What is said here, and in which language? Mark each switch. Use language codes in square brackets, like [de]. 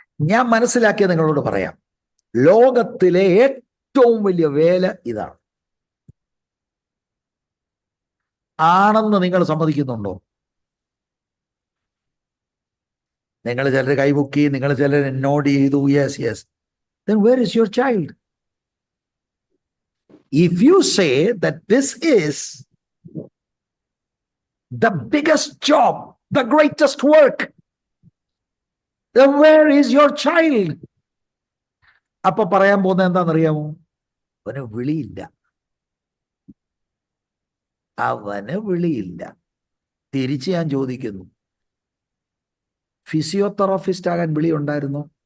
[ml] ഞാൻ മനസ്സിലാക്കിയ നിങ്ങളോട് പറയാം. ലോകത്തിലെ ഏറ്റവും വലിയ വേല ഇതാണ്. ആണെന്ന് നിങ്ങൾ സമ്മതിക്കുന്നുണ്ടോ? നിങ്ങൾ ചിലർ കൈമുക്കി, നിങ്ങൾ ചിലർ നോട്ട് ചെയ്തു. [en] Yes yes. Then where is your child? If you say that this is the biggest job, the greatest work, then where is your child? [ml] അപ്പൊ പറയാൻ പോകുന്നത് എന്താണെന്നറിയാമോ? അവന് വിളിയില്ല. അവന് വിളിയില്ല. തിരിച്ച് ഞാൻ ചോദിക്കുന്നു, ഫിസിയോതെറാപ്പിസ്റ്റ് ആകാൻ വിളി ഉണ്ടായിരുന്നോ?